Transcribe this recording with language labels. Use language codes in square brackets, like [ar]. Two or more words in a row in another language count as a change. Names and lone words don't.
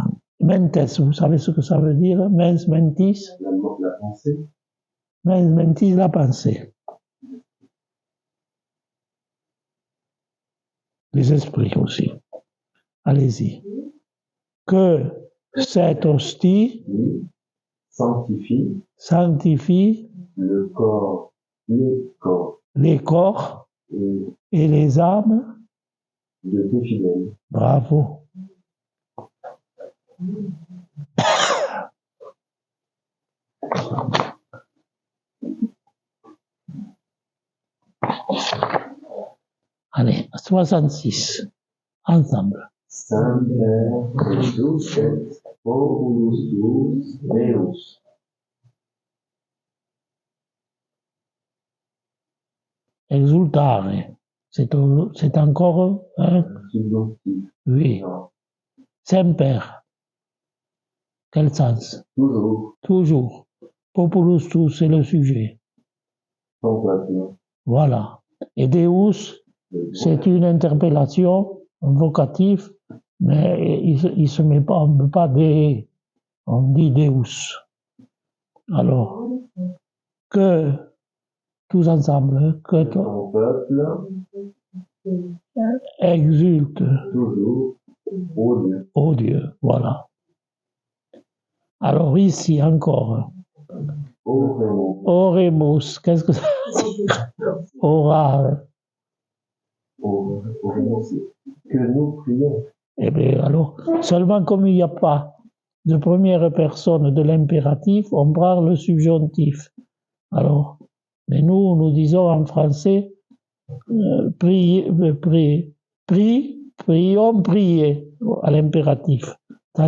[fr] Mentes, vous savez ce que ça veut dire? [la] Mens mentis? [fr] la pensée, [la] Mens mentis, [fr] la pensée. Les esprits aussi. Allez-y. Que cette hostie sanctifie le corps, les corps et les âmes de tes fidèles. Bravo. Allez, 66. Ensemble. [la] Semper reducet populus tuus meus. Exultare. [fr] C'est encore un Subjonctif. oui. Non. Semper. Quel sens? Toujours. Toujours. [la] Populus tuus, [fr] c'est le sujet. Sans placement. Voilà. Et Deus, c'est une interpellation, un vocatif, mais il se met pas, on ne peut pas des, on dit Deus. Alors, que, tous ensemble, que Ton peuple exulte toujours au Dieu. au Dieu. Voilà. Alors ici encore, Oremus. oremus, qu'est-ce que ça veut dire? Orare. Oremus. Que nous prions. Eh bien, alors, seulement comme il n'y a pas de première personne de l'impératif, on prend le subjonctif. Alors, mais nous disons en français, prions, prier à l'impératif.